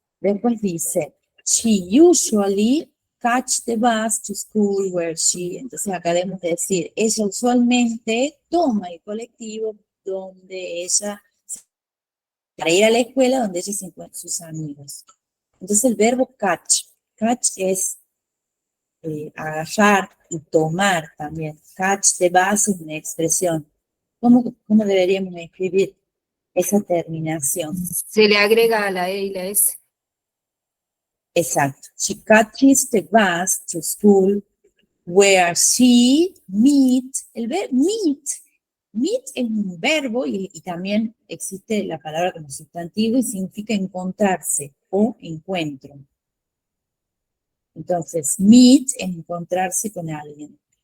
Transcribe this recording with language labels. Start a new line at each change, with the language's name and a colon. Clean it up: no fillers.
Spanish: Después dice,
English: she usually catch the bus to school where she,
Spanish: entonces acá debemos decir, ella usualmente toma el colectivo donde ella, para ir a la escuela donde ella se encuentra sus amigos. Entonces el verbo catch, catch es agarrar y tomar también.
English: Catch the bus
Spanish: es una expresión. ¿Cómo deberíamos escribir esa terminación? Se le agrega a la E y la S. Exacto.
English: She catches the bus to school where she meet.
Spanish: El verbo meet. Meet es un verbo y también existe la palabra como sustantivo y significa encontrarse o encuentro. Entonces, meet es encontrarse con alguien.